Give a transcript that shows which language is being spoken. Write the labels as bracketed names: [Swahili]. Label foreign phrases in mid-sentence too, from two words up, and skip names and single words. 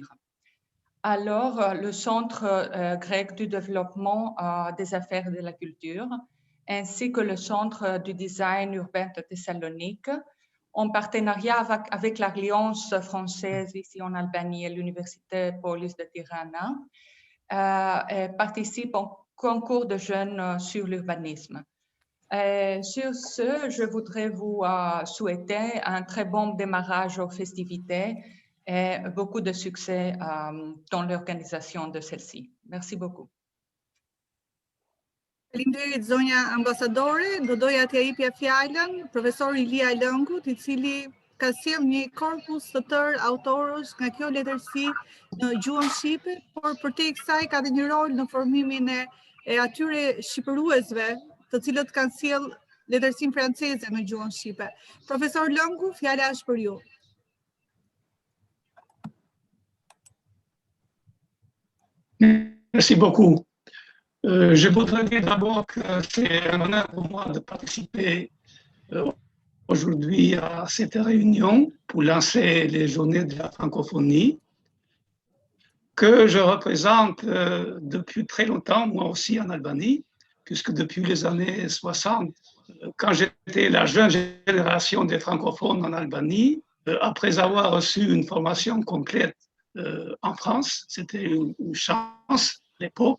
[French] Alors, le Centre grec du développement des affaires et de la culture, ainsi que le Centre du design urbain de Thessalonique, en partenariat avec l'Alliance française ici en Albanie et l'Université Polis de Tirana, participent au concours de jeunes sur l'urbanisme. Sur ce, je voudrais vous souhaiter un très bon démarrage aux festivités et beaucoup de succès dans l'organisation de celle-ci. Merci beaucoup. [Albanian] Faleminderit zonja ambasadore, do doja t'ja jepja fjalën profesori Ilia Lëngut, I cili ka sjell një korpus të tërë autorësh nga kjo letërsi në gjuhën shqipe, por përtej kësaj ka dhe një rol në formimin e atyre shqipëruesve, të cilët kanë sjell letërsinë franceze në gjuhën shqipe. Profesor Lëngu, fjala është për ju. [French] Merci beaucoup. Je voudrais dire d'abord que c'est un honneur pour moi de participer aujourd'hui à cette réunion pour lancer les journées de la francophonie que je représente depuis très longtemps, moi aussi en Albanie, puisque depuis les années 60, quand j'étais la jeune génération des francophones en Albanie, après avoir reçu une formation complète en France, c'était une chance à l'époque.